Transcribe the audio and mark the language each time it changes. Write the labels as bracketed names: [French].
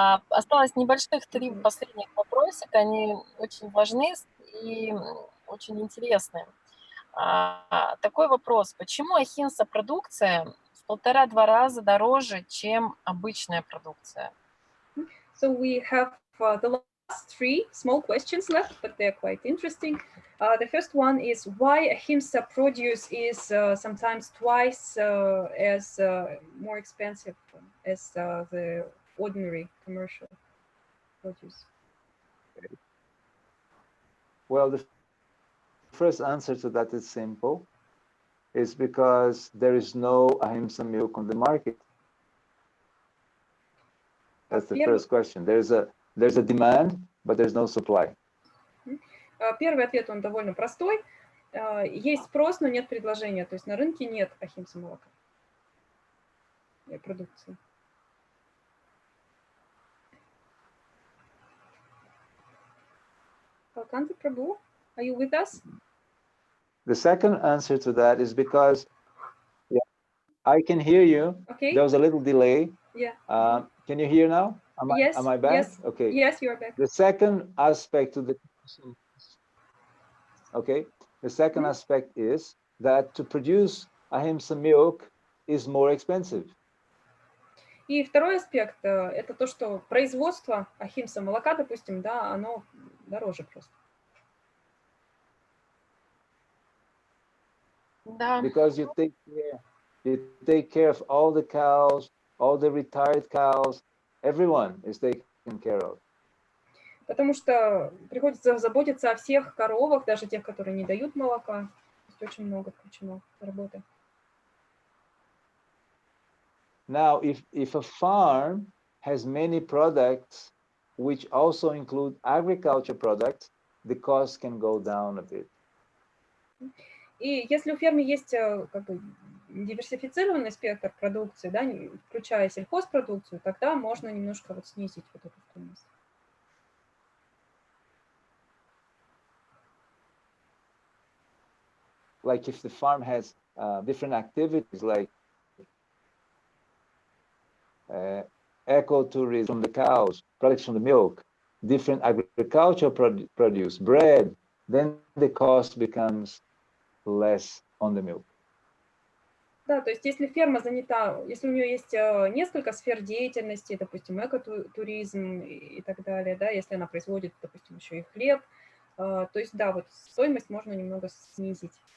[Russian] Осталось небольших 3 последних вопросика. Они очень важны и очень интересны. Такой вопрос. Почему ахимса продукция в 1,5-2 раза дороже, чем обычная продукция? [English] So we have the last 3 small questions left, but they're quite interesting. The first one is why ahimsa produce is sometimes twice as more expensive as the ordinary commercial produce? Well, the first answer to that is simple. It's because there is no ahimsa milk on the market. That's the first question. There's a demand, but there's no supply. [Russian] Первый ответ, он довольно простой. Есть спрос, но нет предложения. То есть на рынке нет ахимса молока и продукции. [English] Калаканты прабху, are you with us? The second answer to that is because I can hear you. Okay. There was a little delay. Yeah. Can you hear now? Yes. Am I back? Yes. Okay. Yes, you are back. The second aspect to the question, okay. The second aspect is that to produce ahimsa milk is more expensive. [Russian] И второй аспект это то, что производство ахимса молока, допустим, да, оно дороже просто. Да. [English] Because you take care of all the cows, all the retired cows, everyone is taken care of. [Russian] Потому что приходится заботиться о всех коровах, даже тех, которые не дают молока. То есть очень много включено работы. [English] Now, if a farm has many products, which also include agriculture products, the cost can go down a bit. [Russian] И если у фермы есть как бы диверсифицированный спектр продукции, да, включая сельхозпродукцию, тогда можно немножко вот снизить вот эту стоимость. [English] Like if the farm has different activities, like ecotourism from the cows, products from the milk, different agricultural produce, bread, then the cost becomes less on the milk. [Russian] Да, то есть если ферма занята, если у нее есть несколько сфер деятельности, допустим, экотуризм и так далее, да, если она производит, допустим, еще и хлеб, то есть, да, вот стоимость можно немного снизить.